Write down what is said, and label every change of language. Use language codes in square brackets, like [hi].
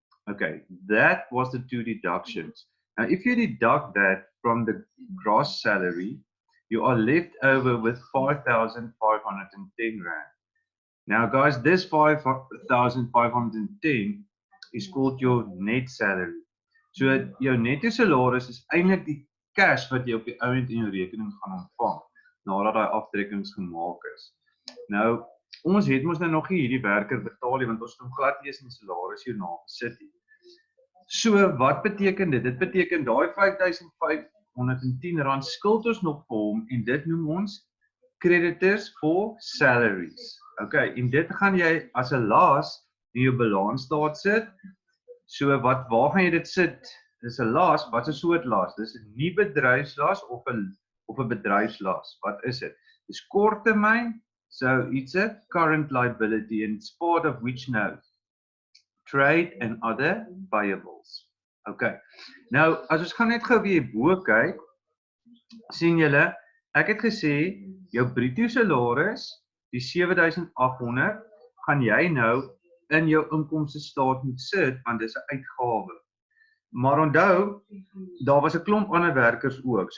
[en] Okay, that was the two deductions. Now, if you deduct that from the gross salary, you are left over with R5,510. Now, guys, this 5,510 is called your net salary. [af] So, your netto salaris is eintlik die cash wat jy op die ouend in jou rekening gaan ontvang nadat daai aftrekkings gemaak is. Nou, ons het mos nou nog nie hierdie werker betaal nie, want ons het hom glad nie eens in die salarisjoernaal gesit nie. So wat beteken dit? Dit beteken daai R5,510 skuld ons nog vir hom en dit noem ons creditors for salaries. Okay, en dit gaan jy as 'n las in jou balansstaat sit. So waar gaan jy dit sit? Dis 'n las, wat 'n soort las? Dis 'n nie bedryfslas of 'n bedryfslas. Wat is dit? Dis korttermyn, [en] so it's a current liability and it's part of which note? Trade and other payables. Okay. [af] Nou, as ons gaan net gou weer bo kyk, sien julle, ek het gesê jou bruto salaris, die 7,800, gaan jy nou in jou inkomstestaat moet sit want dis 'n uitgawe. Maar onthou, daar was 'n klomp ander werkers ook.